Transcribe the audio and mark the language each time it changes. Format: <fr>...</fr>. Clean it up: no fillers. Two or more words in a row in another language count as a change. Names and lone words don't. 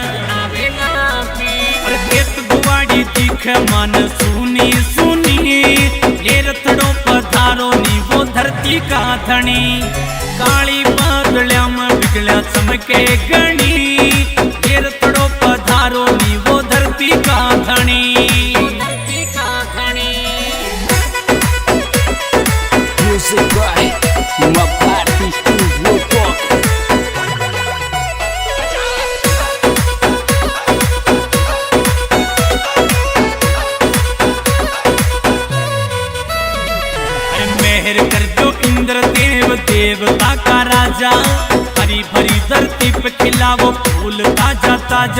<raj>और खेत गुवाड़ी दिखे मन सुनी सुनी, ये रथड़ो पधारो नी वो धरती का धनी। काली बादलिया में बिजलिया चमके गणी, ये रथड़ो पधारो नी वो धरती का धनी।</raj> <en>Music by my party studio talk.</en> <raj>मेहर कर जो इंद्र देव देवता का राजा, हरी भरी धरती पे खिलावो फूल ताजा ताजा।</raj>